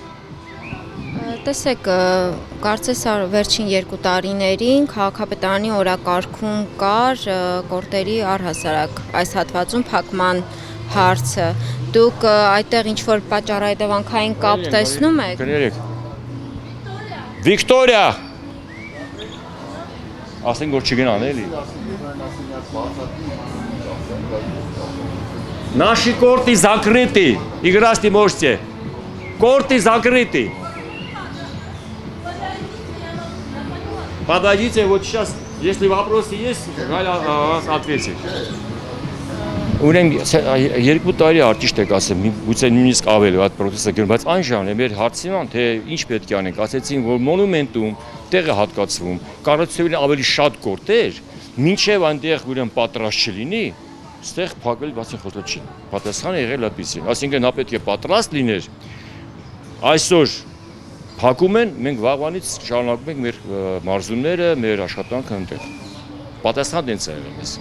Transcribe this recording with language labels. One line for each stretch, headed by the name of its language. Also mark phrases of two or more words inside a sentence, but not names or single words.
Armenian: Տեսեք, կարծես վերջին 2 տարիներին քաղաքապետարանի օրակարգում կար կորտերի առհասարակ այս հատվածում փակման հարցը։ Դուք այդտեղ ինչ որ պատճառահետևանքային կապ տեսնում եք։ Կներեք։ Վիկտորիա։ Ասենք որ չգնան էլի։
Russian: Наши корты закрыты. Играть не можете. Корты закрыты. Подойдите, вот сейчас, если вопросы есть, Галя вас ответит.
Armenian: Ուրեմն 2 տարի արտիշտ եք ասեմ, գուցե նույնիսկ ավելի այդ process-ը գնում, բայց այն ժամանակ մեր հարցին թե ինչ պետք է անենք, ասեցին, որ մոնումենտում տեղը հատկացվում, կառուցել ավելի շատ կորտեր, մինչև այնտեղ ուրեմն պատրաստ չլինի, այստեղ փակել բացի խոսել չի։ Պատասխանը եղել այդպեսին, այսինքն նա պետք է պատրաստ լիներ։ Այսօր փակում են, մենք վաղվանից շարունակում ենք մեր մարզումները, մեր աշխատանքը այնտեղ։ Պատասխան դենց է եղել մեզ։